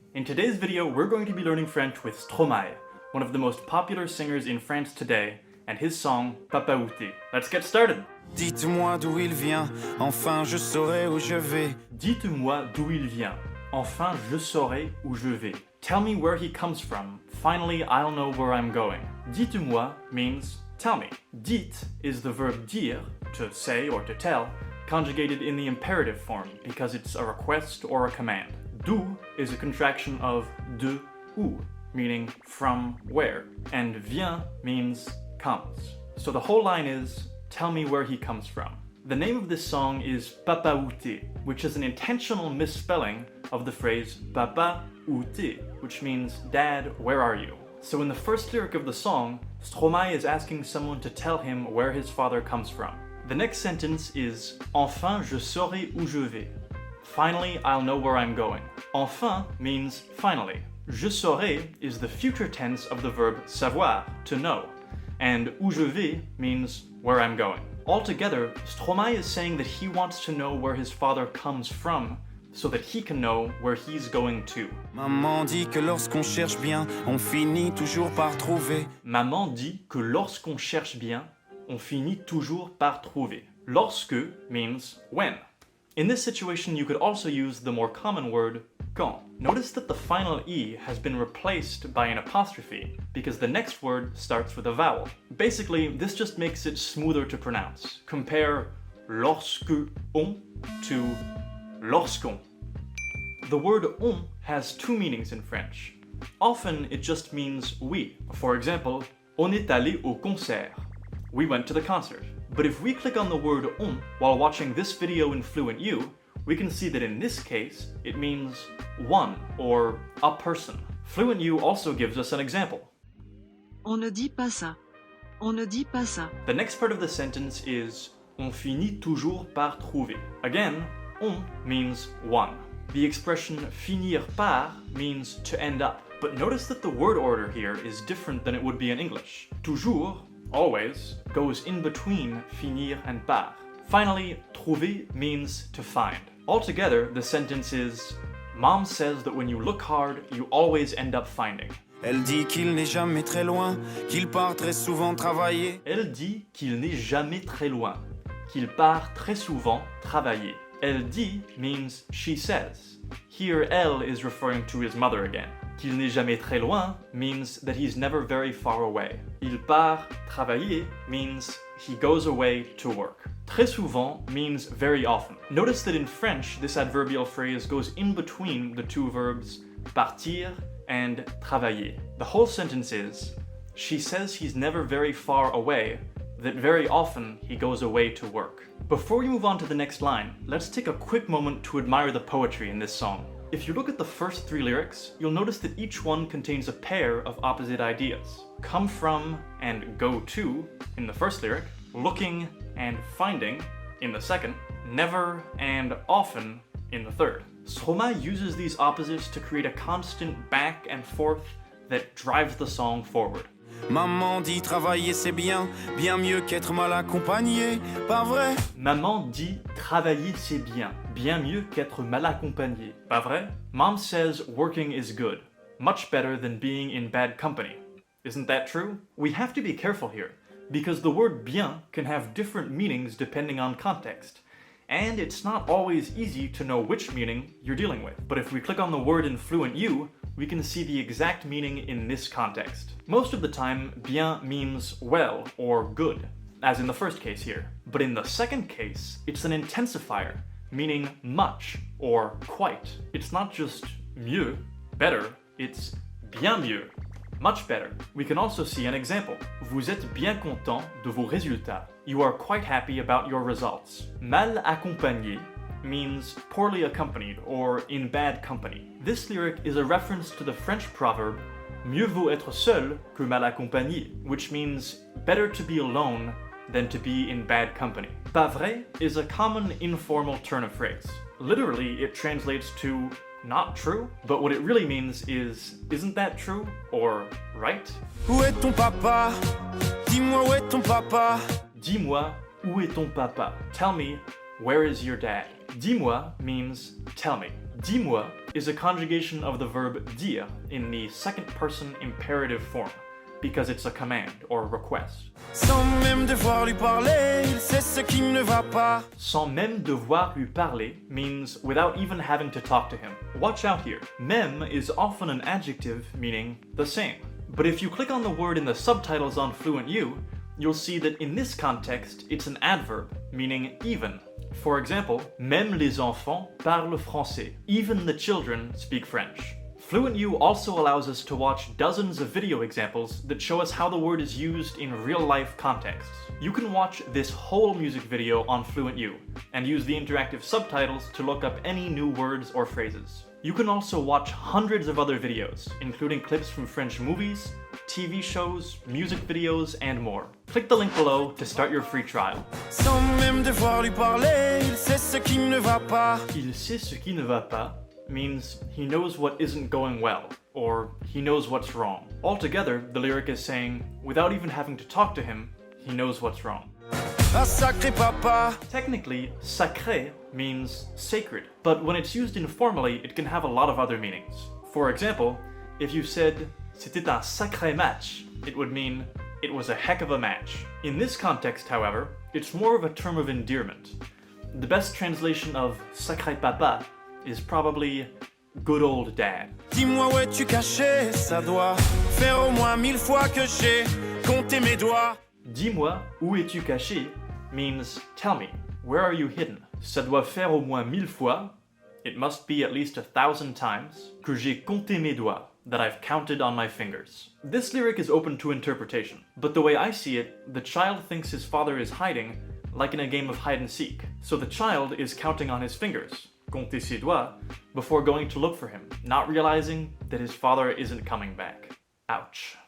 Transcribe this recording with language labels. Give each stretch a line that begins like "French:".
English: In today's video, we're going to be learning French with Stromae, one of the most popular singers in France today, and his song Papaoutai. Let's get started!
French: Dites-moi d'où il vient, enfin je saurai où je vais. Dites-moi d'où il vient, enfin je saurai où je vais.
English: Tell me where he comes from, finally I'll know where I'm going. Dites-moi means tell me. Dites is the verb dire, to say or to tell, conjugated in the imperative form because it's a request or a command. D'où is a contraction of de où, meaning from where, and vient means comes. So the whole line is, tell me where he comes from. The name of this song is Papaoutai, which is an intentional misspelling of the phrase Papaoutai, which means Dad, where are you? So in the first lyric of the song, Stromae is asking someone to tell him where his father comes from. The next sentence is
French: Enfin je saurai où je vais.
English: Finally, I'll know where I'm going. Enfin means finally. Je saurai is the future tense of the verb savoir, to know, and
French: où je vais
English: means where I'm going. Altogether, Stromae is saying that he wants to know where his father comes from so that he can know where he's going to.
French: Maman dit que lorsqu'on cherche bien, on finit toujours par trouver. Maman dit que lorsqu'on cherche bien, on finit toujours par trouver.
English: Lorsque means when. In this situation, you could also use the more common word quand. Notice that the final E has been replaced by an apostrophe because the next word starts with a vowel. Basically, this just makes it smoother to pronounce. Compare lorsque on to lorsqu'on. The word on has two meanings in French. Often it just means we. For example,
French: on est allé au concert.
English: We went to the concert. But if we click on the word on while watching this video in Fluent U, we can see that in this case, it means one or a person. Fluent U also gives us an example.
French: On ne dit pas ça. On ne dit pas ça.
English: The next part of the sentence is
French: on finit toujours par trouver.
English: Again, on means one. The expression finir par means to end up. But notice that the word order here is different than it would be in English. Toujours, always, goes in between finir and par. Finally, trouver means to find. Altogether, the sentence is, Mom says that when you look hard, you always end up finding.
French: Elle dit qu'il n'est jamais très loin, qu'il part très souvent travailler. Elle dit qu'il n'est jamais très loin, qu'il part très souvent travailler.
English: Elle dit means she says. Here, elle is referring to his mother again.
French: Qu'il n'est jamais très loin
English: means that he's never very far away.
French: Il part travailler
English: means he goes away to work. Très souvent means very often. Notice that in French, this adverbial phrase goes in between the two verbs partir and travailler. The whole sentence is, she says he's never very far away, that very often he goes away to work. Before we move on to the next line, let's take a quick moment to admire the poetry in this song. If you look at the first three lyrics, you'll notice that each one contains a pair of opposite ideas. Come from and go to in the first lyric, looking and finding in the second, never and often in the third. Stromae uses these opposites to create a constant back and forth that drives the song forward.
French: Maman dit travailler c'est bien, bien mieux qu'être mal accompagné, pas vrai? Maman dit travailler c'est bien, bien mieux qu'être mal accompagné. Pas vrai?
English: Mom says working is good, much better than being in bad company. Isn't that true? We have to be careful here, because the word bien can have different meanings depending on context. And it's not always easy to know which meaning you're dealing with. But if we click on the word in Fluent U, we can see the exact meaning in this context. Most of the time, bien means well or good, as in the first case here. But in the second case, it's an intensifier, meaning much or quite. It's not just mieux, better, it's bien mieux, much better. We can also see an example.
French: Vous êtes bien content de vos résultats.
English: You are quite happy about your results. Mal accompagné means poorly accompanied or in bad company. This lyric is a reference to the French proverb
French: mieux vaut être seul que mal accompagné,
English: which means better to be alone than to be in bad company. Pas vrai is a common informal turn of phrase. Literally, it translates to not true, but what it really means is, isn't that true? Or, right?
French: Où est ton papa? Dis-moi où est ton papa? Dis-moi, où est ton papa?
English: Tell me, where is your dad? Dis-moi means tell me. Dis-moi is a conjugation of the verb dire in the second person imperative form, because it's a command or request.
French: Sans même devoir lui parler, il sait ce qui ne va pas. Sans même devoir lui parler
English: means without even having to talk to him. Watch out here. Même is often an adjective meaning the same. But if you click on the word in the subtitles on Fluent U, you'll see that in this context, it's an adverb, meaning even. For example,
French: même les enfants parlent français.
English: Even the children speak French. Fluent U also allows us to watch dozens of video examples that show us how the word is used in real-life contexts. You can watch this whole music video on Fluent U, and use the interactive subtitles to look up any new words or phrases. You can also watch hundreds of other videos, including clips from French movies, TV shows, music videos, and more. Click the link below to start your free trial.
French: Sans même devoir lui parler, il sait ce qui ne va pas. Il sait ce qui ne va pas
English: means he knows what isn't going well, or he knows what's wrong. Altogether, the lyric is saying, without even having to talk to him, he knows what's wrong.
French: Ah sacré papa.
English: Technically, sacré means sacred, but when it's used informally, it can have a lot of other meanings. For example, if you said,
French: c'était un sacré match,
English: it would mean, it was a heck of a match. In this context, however, it's more of a term of endearment. The best translation of sacré papa is probably good old dad.
French: Dis-moi où es-tu caché, ça doit faire au moins 1000 fois que j'ai compté mes doigts. Dis-moi où es-tu caché
English: means tell me, where are you hidden?
French: Ça doit faire au moins 1000 fois,
English: it must be at least 1,000 times,
French: que j'ai compté mes doigts,
English: that I've counted on my fingers. This lyric is open to interpretation, but the way I see it, the child thinks his father is hiding, like in a game of hide and seek. So the child is counting on his fingers,
French: compter ses doigts,
English: before going to look for him, not realizing that his father isn't coming back. Ouch.